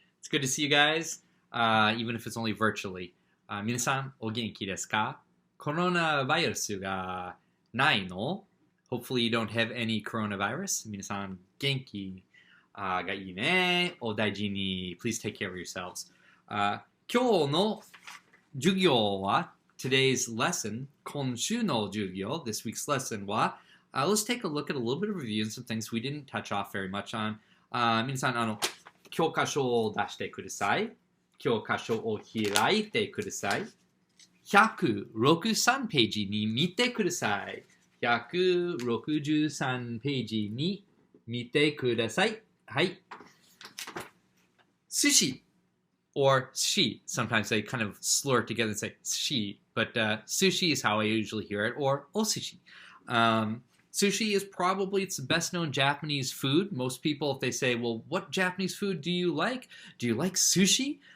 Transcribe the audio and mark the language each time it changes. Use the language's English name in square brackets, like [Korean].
[English] It's good to see you guys, even if it's only virtually. [Japanese] 皆さん、お元気ですか？コロナバイルスがないの？ [English] Hopefully you don't have any coronavirus. [Japanese] 皆さん、元気がいいね。お大事に。 [English] Please take care of yourselves. [Japanese] 今日の授業は [English] today's lesson, [Japanese] 今週の授業 [English] this week's lesson は let's take a look at a little bit of review and some things we didn't touch off very much on. [Japanese] 皆さん、教科書を出してください。教科書を開いてください。 163ページに見てください。163ページに見てください。 [English] はい。Sushi or she. Sometimes they kind of slur it together and say she, but sushi is how I usually hear it, or osushi. Sushi is probably it's the best known Japanese food. Most people, if they say, well, what Japanese food do you like? Do you like sushi?